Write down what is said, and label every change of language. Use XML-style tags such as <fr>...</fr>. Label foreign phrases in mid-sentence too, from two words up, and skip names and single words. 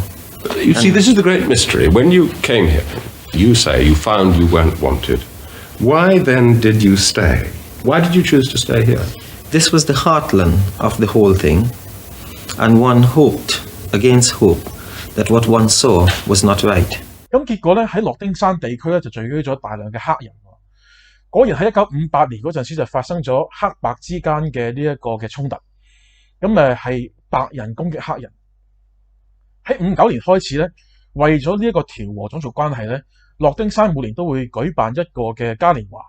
<en>You see, this is the great mystery. When you came here, you say you found you weren't wanted. Why then did you stay? Why did you choose to stay here? This was the heartland of the whole thing, and one hoped against hope that what one saw was not right.</en> <yue>咁結果咧喺諾丁山地區咧就聚居咗大量嘅黑人。果然喺1958年嗰陣時就發生咗黑白之間嘅呢一個嘅衝突。咁係白人攻擊黑人。喺59年開始咧，為咗呢一個調和種族關係咧，諾丁山每年都會舉辦一個嘅嘉年華。</yue>